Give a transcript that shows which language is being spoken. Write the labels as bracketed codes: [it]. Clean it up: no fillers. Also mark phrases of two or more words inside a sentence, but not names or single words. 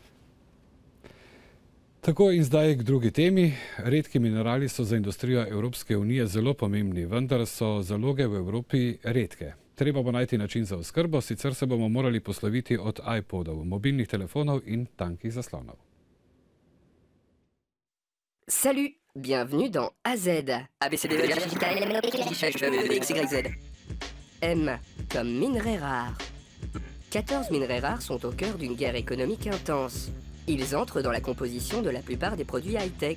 [sl] Tako in zdaj k drugi temi. Redki minerali so za industrijo Evropske unije zelo pomembni, vendar so zaloge v Evropi redke. Treba bo najti način za oskrbo, sicer se bomo morali posloviti od iPodov, mobilnih telefonov in tankih zaslonov. [fr] Salut, bienvenue dans AZ. ABCD, XYZ. M comme minerais rares. 14 minerais rares sont au cœur d'une guerre économique intense. Ils entrent dans la composition de la plupart des produits high-tech.